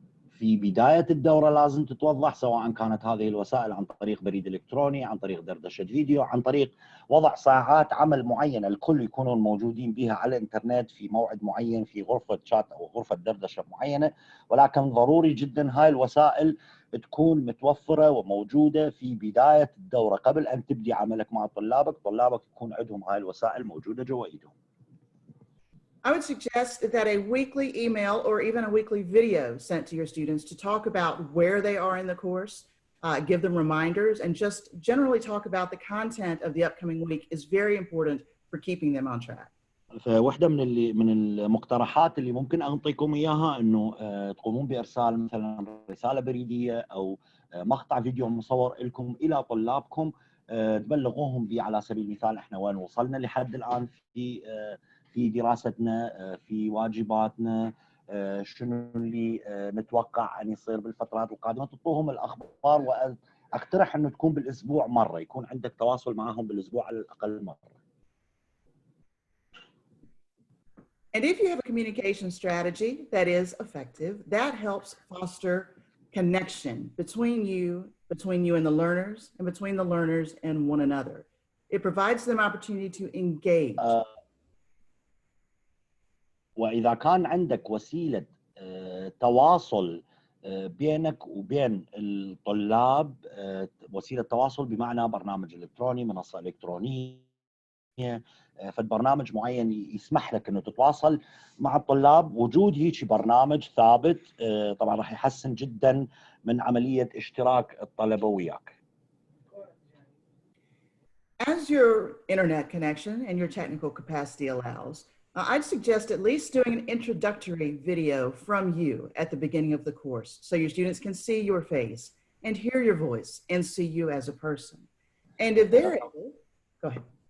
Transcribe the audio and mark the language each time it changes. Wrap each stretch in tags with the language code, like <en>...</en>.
<ar>في بداية الدورة لازم تتوضح، سواء كانت هذه الوسائل عن طريق بريد إلكتروني، عن طريق دردشة فيديو، عن طريق وضع ساعات عمل معينة الكل يكونون موجودين بها على الإنترنت في موعد معين في غرفة شات أو غرفة دردشة معينة. ولكن ضروري جدا هاي الوسائل تكون متوفرة وموجودة في بداية الدورة قبل أن تبدي عملك مع طلابك يكون عندهم هاي الوسائل موجودة جوا إيدهم.</ar> <en>I would suggest that a weekly email or even a weekly video sent to your students to talk about where they are in the course, give them reminders, and just generally talk about the content of the upcoming week is very important for keeping them on track.</en> <ar>فواحدة من المقترحات اللي ممكن أعطيكم إياها إنه تقومون بإرسال مثلا رسالة بريدية أو مقطع فيديو مصور لكم إلى طلابكم، تبلغوهم به على سبيل المثال إحنا وين وصلنا لحد الآن في دراستنا، في واجباتنا، شنو اللي نتوقع أن يصير بالفترات القادمة. تعطوهم الأخبار، وأقترح أنه تكون بالأسبوع مرة، يكون عندك تواصل معهم بالأسبوع على الأقل مرة.</ar> <en>And if you have a communication strategy that is effective, that helps foster connection between you and the learners, and between the learners and one another. It provides them opportunity to engage.</en> <ar>وإذا كان عندك وسيلة تواصل بينك وبين الطلاب، وسيلة تواصل بمعنى برنامج إلكتروني، منصة إلكترونية، فالبرنامج معين يسمح لك أنه تتواصل مع الطلاب، وجود هيك برنامج ثابت طبعا راح يحسن جدا من عملية اشتراك الطلبة وياك.</ar> <en>As your internet connection and your technical capacity allows, I'd suggest at least doing an introductory video from you at the beginning of the course so your students can see your face and hear your voice and see you as a person. And if they're able, go ahead.</en>